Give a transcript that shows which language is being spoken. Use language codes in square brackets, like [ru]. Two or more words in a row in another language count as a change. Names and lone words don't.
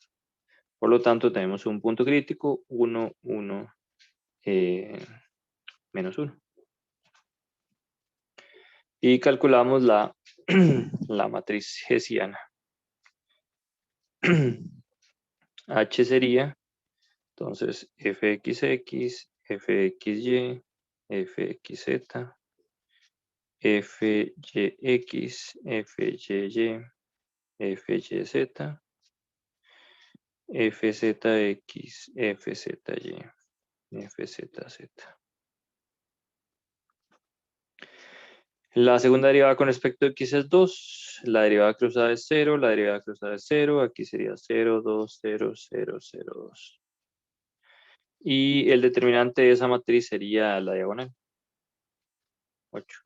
[es] Por lo tanto, tenemos un punto crítico, 1, 1, menos 1. Y calculamos la, la matriz hessiana. H sería, entonces, fxx, fxy, fxz, fyx, fyy, fyz, fzx, fzy, fzz. La segunda derivada con respecto a x es 2, la derivada cruzada es 0, la derivada cruzada es 0, aquí sería 0, 2, 0, 0, 0, 2. Y el determinante de esa matriz sería la diagonal, 8.